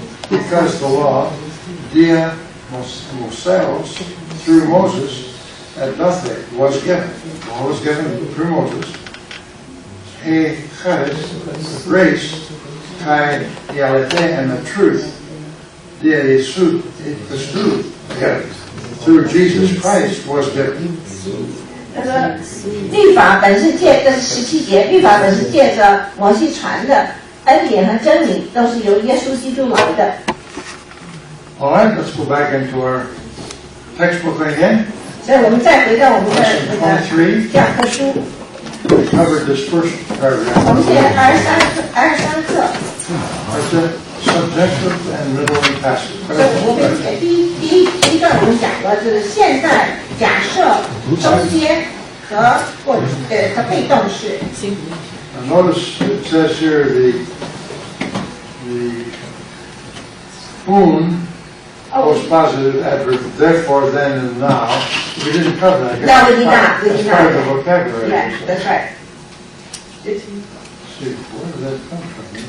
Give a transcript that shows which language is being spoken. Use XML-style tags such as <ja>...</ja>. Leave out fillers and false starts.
<en>Because the law,</en> <el>dia Mosaios,</el> <en>through Moses, at nothing was given. The law was given through Moses.</en> <el>He charis,</el> <en>the grace,</en> <el>kai dialete,</el> <en>and the truth,</en> <el>dia Jesu,</el> <en>the truth, through Jesus Christ was given.</en> <zh>他说，律法本是借，这是17节，律法本是借着摩西传的，恩典和真理都是由耶稣基督来的。</zh> <en>All right, let's go back into our textbook again.</en> <zh>所以我们再回到我们的那个教科书，</zh> <en>We covered this first</en> <zh>我</zh> <en>paragraph.</en> <zh>们现在23课，</zh> <en>That's it. Subjective and middle and passive.</en> <zh>所以我们第一段我们讲了，就是现在、假设、中间和被动式。</zh> <en>Now notice it says here the whom post positive adverb, therefore, then, and now. We didn't cover that. No, we did not. We did That's part of not. the vocabulary. Yeah, that's right. See, where did that come from?</en>